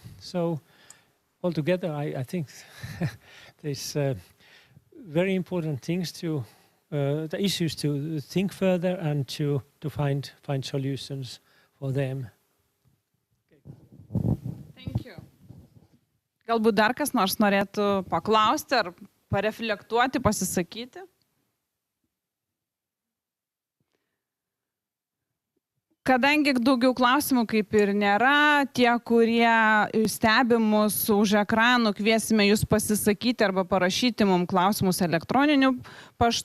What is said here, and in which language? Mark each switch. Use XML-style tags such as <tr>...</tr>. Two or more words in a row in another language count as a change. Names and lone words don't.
<en>So altogether, I think there's very important things to the issues to think further and to find solutions for them. Thank you.</en> <lt>Galbūt dar kas nors norėtų paklausti ar pareflektuoti, pasisakyti? Kadangi daugiau klausimų kaip ir nėra, tie, kurie stebi mus už ekranų, kviesime jūs pasisakyti arba parašyti mums klausimus elektroniniu paštu.</lt>